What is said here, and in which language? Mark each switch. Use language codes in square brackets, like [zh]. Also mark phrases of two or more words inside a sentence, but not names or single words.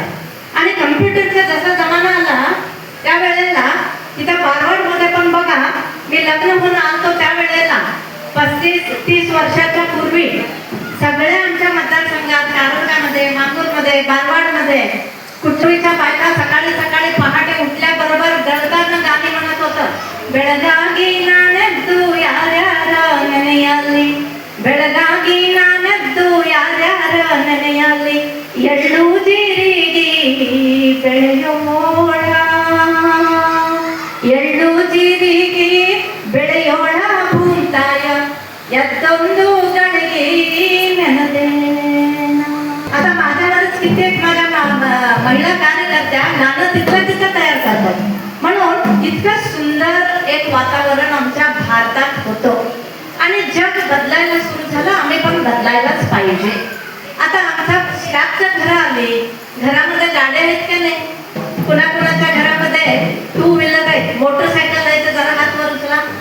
[mr] आणि कम्प्युटरचा जसा जमाना आला त्यावेळेला तिथं बारवाडमध्ये पण बघा, मी लग्न होऊन आलतो त्यावेळेला 35-30 वर्षाच्या पूर्वी सगळ्या आमच्या मतदारसंघात कारंजामध्ये, मांगूरमध्ये, बारवाडमध्ये कुटुंबीच्या बायका सकाळी सकाळी पहाटे [kn] ಬೆಳಗಾಗಿ ನಾನೆದ್ದು ಯಾರ್ಯಾರ ನೆನೆಯಲಿ, ಬೆಳಗಾಗಿ ನಾನೆದ್ದು ಯಾರ್ಯಾರ ನೆನೆಯಲಿ, ಎಳ್ಳು ಜೀರಿಗೆ ಬೆಳೆಯೋಣ, ಎಳ್ಳು ಜೀರಿಗೆ ಬೆಳೆಯೋಣ ಭೂತಾಯ, ಎದ್ದೊಂದು ಗಳಿಗೆ ನೆನದೇನ. [mr] आता माझ्यावरच कित्येक माझ्या महिला कार्यकर्त्या गाणं तिथं तयार करतात. म्हणून इतकं सुंदर एक वातावरण आमच्या भारतात होतं आणि जग बदलायला सुरू झालं, आम्ही पण बदलायलाच पाहिजे. आता आमच्या स्टाफच्या घरं आली, घरामध्ये गाड्या आहेत का नाही, कुणाकुणाच्या घरामध्ये [en] two wheeler [mr] आहे, मोटरसायकल आहे, तर जरा हात वर उचला.